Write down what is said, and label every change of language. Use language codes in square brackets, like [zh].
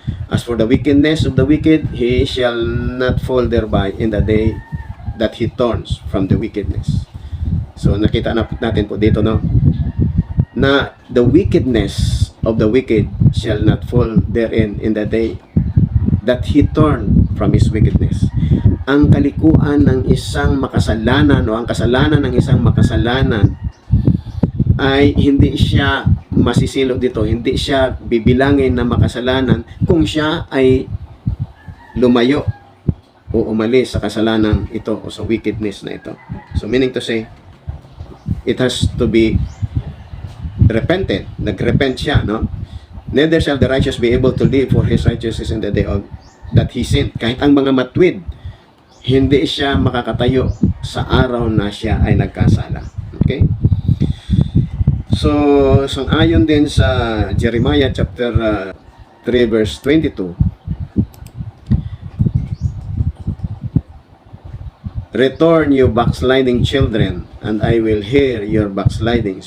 [en] As for the wickedness of the wicked, he shall not fall thereby in the day that he turns from the wickedness. So [tl] nakita natin po dito, no, na [en] the wickedness of the wicked shall not fall therein in the day that he turned from his wickedness. [tl] Ang kalikuan ng isang makasalanan o ang kasalanan ng isang makasalanan ay hindi siya masisilo dito, hindi siya bibilangin na makasalanan kung siya ay lumayo o umalis sa kasalanan ito o sa wickedness na ito. [en] So meaning to say, it has to be repented. [tl] Nagrepent siya, no? [en] Neither shall the righteous be able to live for his righteousness in the day of that he sinned. [tl] Kahit ang mga matwid, hindi siya makakatayo sa araw na siya ay nagkasala. Okay? [en] So, [tl] ayon din sa [en] Jeremiah chapter 3 verse 22, return, you backsliding children, and I will hear your backslidings.